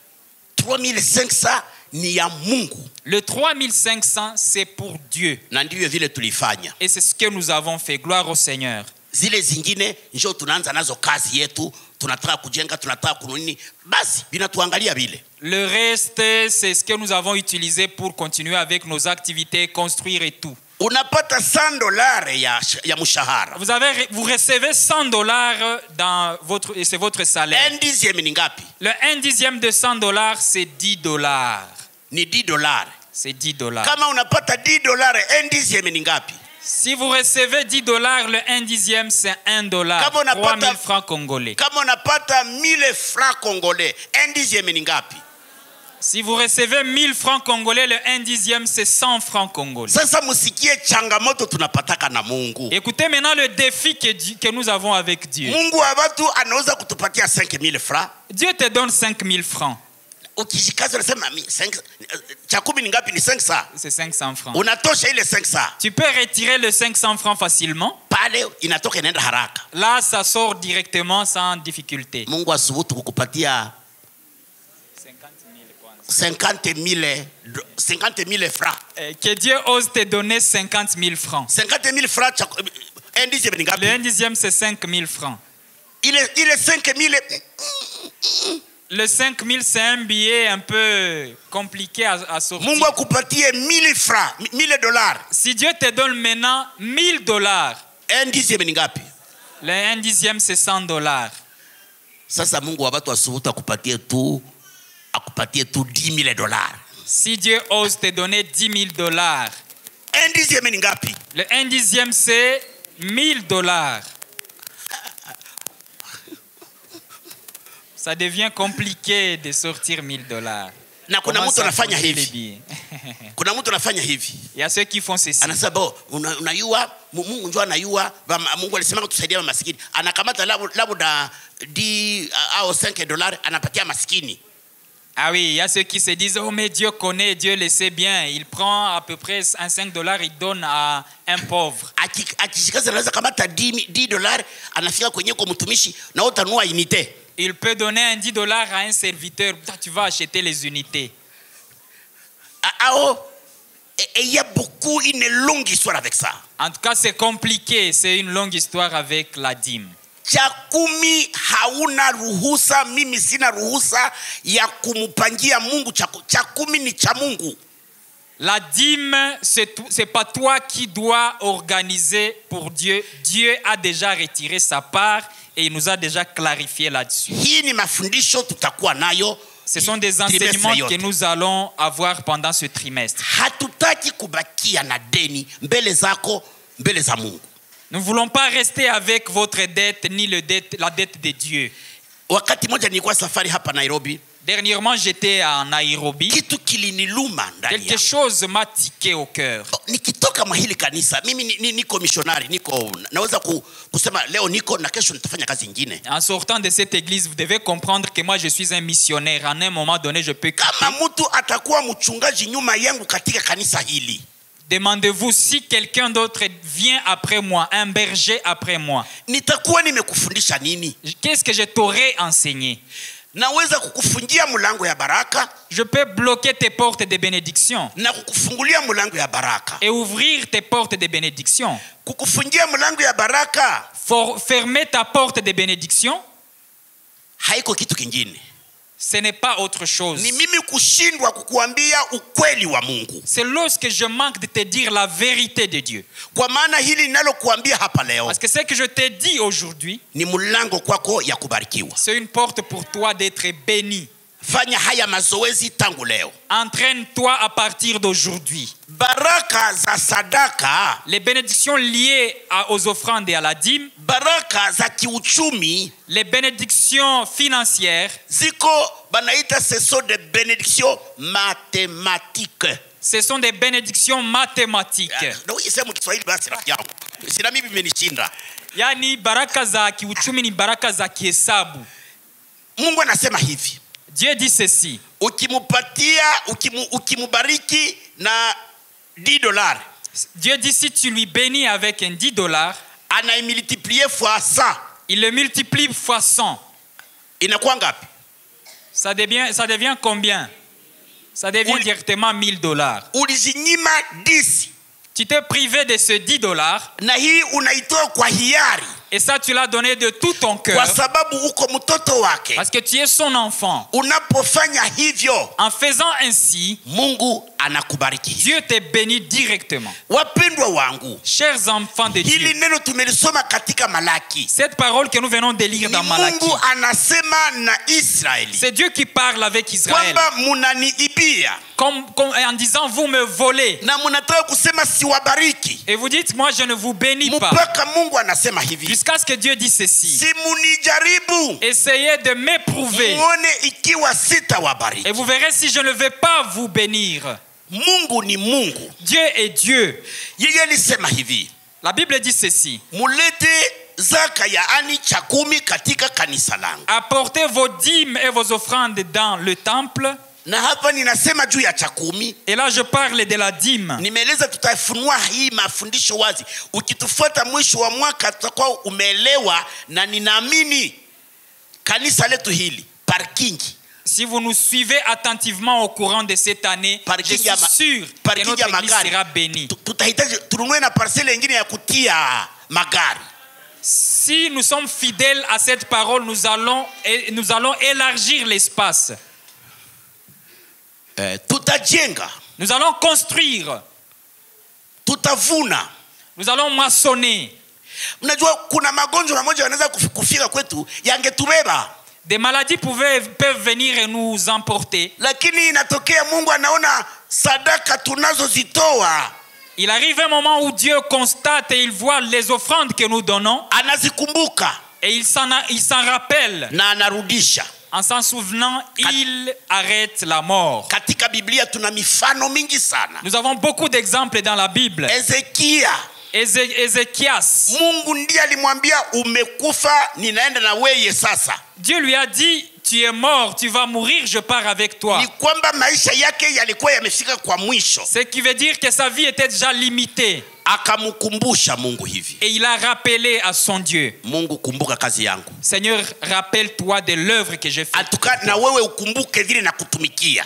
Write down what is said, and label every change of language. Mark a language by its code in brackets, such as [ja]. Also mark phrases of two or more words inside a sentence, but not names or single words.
[sw] 3,500 ni ya Mungu. [fr] Le 3,500 c'est pour Dieu. [sw] Na ndivyo vile tulifanya. [fr] Et c'est ce que nous avons fait. Gloire au Seigneur. [sw] Zile zingine njoo tunaanza nazo kazi yetu, tunataka kujenga, tunataka kununini, basi binatuangalia vile. [fr] Le reste c'est ce que nous avons utilisé pour continuer avec nos activités, construire et tout. [sw] Unapata $100 ya mshahara. [fr] Vous recevez $100 dans votre, et c'est votre salaire. [sw] 1/10 ni ngapi? [fr] Le 1/10 de $100 c'est $10. [sw] Ni $10. [fr] C'est $10. [sw] Kama unapata $10, 1/10 ni ngapi? [fr] Si vous recevez $10, le 1/10 c'est $1. 3,000 francs congolais. [sw] Kama unapata 1,000 [fr] francs congolais, [sw] 1/10 ni ngapi? [fr] Si vous recevez 1,000 francs congolais, le 1/10 c'est 100 francs congolais. [sw] Sasa musikie changamoto tunapataka na Mungu. [fr] Écoutez maintenant le défi que nous avons avec Dieu. [sw] Mungu abatu anaweza kutupatia 5,000 francs. [fr] Dieu te donne 5,000 francs. [sw] Ukishikaza unasema cha 10 ni ngapi? Ni 500. [fr] C'est 500 francs. [sw] Unatosha ile 500. [fr] Tu peux retirer le 500 francs facilement. [sw] Pale inatoka inaenda haraka. [fr] Là ça sort directement sans difficulté. [sw] Mungu asubutu kukupatia 50,000 francs. [fr] Que Dieu ose te donner 50,000 francs. 50,000 francs, le 1/10 c'est 5,000 francs. Il est 5,000. Le 5,000 c'est un billet un peu compliqué à sortir. [sw] Mungu akupatie 1,000 francs, $1,000. [fr] Si Dieu te donne maintenant $1,000, [sw] 1/10 ni ngapi? [fr] le 1/10 c'est $100. [sw] Sasa Mungu wabatu asubutu akupatie tu $10,000. [fr] Si Dieu ose te donner $10,000, [sw] 1/10 ni ngapi? [fr] le 1/10 c'est $1,000. Ça devient compliqué de sortir $1,000. [sw] Na kuna mtu anafanya hivi. Kuna mtu anafanya hivi. [fr] Il y a ceux qui font ceci. [sw] Anasema unayua Mungu njoo anayua Mungu alisema tusaidia maskini. Anakamata labda au $5 anapatia maskini. [fr] Ah oui, il y a ceux qui se disent oh mais Dieu connaît, Dieu le sait bien. Il prend à peu près un $5, il donne à un pauvre. [sw] Akishikaza anaweza kamata $10 anafika kwenye kwa mtumishi na utanua unité. [fr] Il peut donner un $10 à un serviteur. Tu vas acheter les unités. Et il y a beaucoup, une longue histoire avec ça. En tout cas, c'est compliqué. C'est une longue histoire avec la dîme. [sw] Chakumi hauna ruhusa, mimi sina ruhusa ya kumupangia Mungu chakumi ni cha Mungu. [fr] La dîme, c'est pas toi qui dois organiser pour Dieu. Dieu a déjà retiré sa part et il nous a déjà clarifié là-dessus. [sw] Hii ni mafundisho tutakuwa nayo. [fr] Ce sont des enseignements que nous allons avoir pendant ce trimestre. [sw] Hatutaki kubakia na deni mbele zako, mbele za Mungu. [fr] Nous ne voulons pas rester avec votre dette ni la dette de Dieu. [sw] Wakati moja nilikuwa safari hapa Nairobi. [fr] Dernièrement, j'étais à Nairobi. [sw] Kitu kiliniluma ndani. [fr] Quelque chose m'a tiqué au cœur. [sw] Nikitoka mahili kanisa, mimi niko missionnaire, naweza kusema leo niko na kesho nitafanya kazi nyingine. [fr] En sortant de cette église, vous devez comprendre que moi je suis un missionnaire. À un moment donné, je peux quitter. [sw] Kama mtu atakuwa mchungaji nyuma yangu katika kanisa hili. [fr] Demandez-vous si quelqu'un d'autre vient après moi, un berger après moi. [sw] Nitakuwa nimekufundisha nini? [fr] Qu'est-ce que je t'aurais enseigné? [sw] Naweza kukufungia mlango ya baraka. [fr] Je peux bloquer tes portes de bénédiction. [sw] Na kukufungulia mlango ya baraka. [fr] Et ouvrir tes portes de bénédiction. [sw] Kukufungia mlango ya baraka. [fr] Fermer ta porte de bénédiction. [sw] Haiko kitu kingine. [fr] Ce n'est pas autre chose. [sw] Ni mimi kushindwa kukuambia ukweli wa Mungu. [fr] C'est lorsque je manque de te dire la vérité de Dieu. [sw] Kwa maana hili ninalokuambia hapa leo. [fr] Parce que ce que je t'ai dit aujourd'hui, [sw] ni mlango kwako ya kubarikiwa. [fr] C'est une porte pour toi d'être béni. [sw] Fanya haya mazoezi tangu leo. [fr] Entraîne-toi à partir d'aujourd'hui. [sw] Baraka za sadaka, [fr] les bénédictions liées aux offrandes et à la dîme, [sw] baraka za kiuchumi, [fr] les bénédictions financières, [sw] ziko banaita [fr] ce sont des bénédictions mathématiques. Ce sont des bénédictions mathématiques. [sw] Ndio isema Kiswahili basi rafiki yangu. Sina mimi imenishinda. Yani baraka za kiuchumi ni baraka za kihesabu. Mungu anasema hivi. [fr] Dieu dit ceci. [sw] Ukimubariki na $10. [fr] Dieu dit si tu lui bénis avec un $10, [sw] anaimultiplier fois 100. [fr] Il le multiplie fois 100. [sw] Inakuwa ngapi? [fr] Ça devient combien? Ça devient directement $1000. [sw] Ulizinyima 10. [fr] Tu t'es privé de ce $10. [sw] Na hii unaitoa kwa hiari. [fr] Et ça, tu l'as donné de tout ton cœur. [sw] Kwa sababu uko mtoto wake. [fr] Parce que tu es son enfant. [sw] Unapofanya hivyo, [fr] en faisant ainsi, [sw] Mungu anakubariki. [fr] Dieu te bénit directement. [sw] Wapendwa wangu, [fr] chers enfants de Dieu, [sw] hili neno tumelisoma katika Malaki. [fr] Cette parole que nous venons de lire dans Malaki, [sw] Mungu anasema na Israeli. [fr] C'est Dieu qui parle avec Israël. [sw] Kwamba munaniibia. [fr] Comme en disant vous me volez. [sw] Na munataka kusema siwabariki. [fr] Et vous dites moi je ne vous bénis pas. [sw] Mpaka Mungu anasema hivi. [fr] Jusqu'à ce que Dieu dise ceci. [sw] Si munijaribu. [fr] Essayez de m'éprouver. [sw] Muone ikiwa sitawabariki. [fr] Et vous verrez si je ne vais pas vous bénir. [sw] Mungu ni Mungu. [fr] Dieu est Dieu. [sw] Yeye alisema hivi. [fr] La Bible dit ceci. [sw] Mulete zaka yaani chakumi katika kanisa langu. [fr] Apportez vos dîmes et vos offrandes dans le temple. [sw] Na hapa ninasema juu ya chakumi. [fr] Et là je parle de la dîme. [sw] Nimeeleza tutafunua hii mafundisho wazi. Ukitufuata mwisho wa mwaka tutakuwa umeelewa na ninaamini kanisa letu hili parking. [fr] Si vous nous suivez attentivement au courant de cette année, je suis sûr que notre église sera bénie. [sw] Tutahitaji tununue na parcelle nyingine ya kutia magari. [fr] Si nous sommes fidèles à cette parole, nous allons élargir l'espace. [sw] Tutajenga. [fr] Nous allons construire. [sw] Tutavuna. [fr] Nous allons moissonner. [sw] Unajua kuna magonjwa moja yanaweza kufika kwetu yangetubeba. [fr] Des maladies peuvent venir et nous emporter. [sw] Lakini inatokea Mungu anaona sadaka tunazozitoa. [fr] Il arrive un moment où Dieu constate et il voit les offrandes que nous donnons. [sw] Anazikumbuka. [fr] Et il s'en rappelle. [sw] Na anarudisha. [fr] En s'en souvenant, il arrête la mort. [sw] Katika Biblia tuna mifano mingi sana. [fr] Nous avons beaucoup d'exemples dans la Bible. Ézéchias. [sw] Mungu ndiye alimwambia umekufa ninaenda na wewe sasa. [fr] Dieu lui a dit tu es mort, tu vas mourir, je pars avec toi. [sw] Ni kwamba maisha yake yalikuwa yamefika kwa mwisho. [fr] Ce qui veut dire que sa vie était déjà limitée. [sw] Akamkumbusha Mungu hivi. [fr] Et il a rappelé à son Dieu. [sw] Mungu, kumbuka kazi yangu. [fr] Seigneur, rappelle-toi de l'œuvre que j'ai faite. [sw] Atuka na wewe ukumbuke vile na kutumikia.